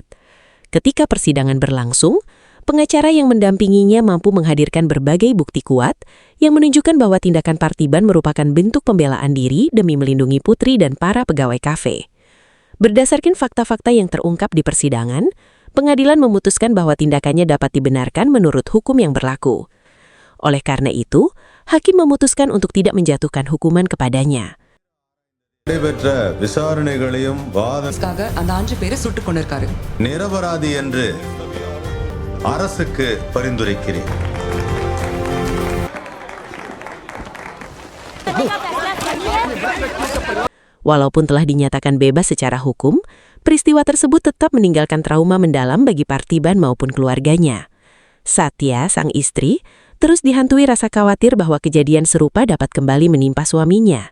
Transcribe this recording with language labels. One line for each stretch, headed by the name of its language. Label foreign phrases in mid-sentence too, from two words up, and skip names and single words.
Indonesian: Ketika persidangan berlangsung, pengacara yang mendampinginya mampu menghadirkan berbagai bukti kuat yang menunjukkan bahwa tindakan Parthiban merupakan bentuk pembelaan diri demi melindungi putri dan para pegawai kafe. Berdasarkan fakta-fakta yang terungkap di persidangan, pengadilan memutuskan bahwa tindakannya dapat dibenarkan menurut hukum yang berlaku. Oleh karena itu, hakim memutuskan untuk tidak menjatuhkan hukuman kepadanya.
Tamil: விசாரணைகளையும் அந்த 5 பேரை சுட்டுக் கொண்டிருக்காரு. நிரபராதி என்று அரசுக்கு பரிந்துரைக்கிறேன்.
Indonesian: Walaupun telah dinyatakan bebas secara hukum, peristiwa tersebut tetap meninggalkan trauma mendalam bagi Parthiban maupun keluarganya. Satya, sang istri, terus dihantui rasa khawatir bahwa kejadian serupa dapat kembali menimpa suaminya.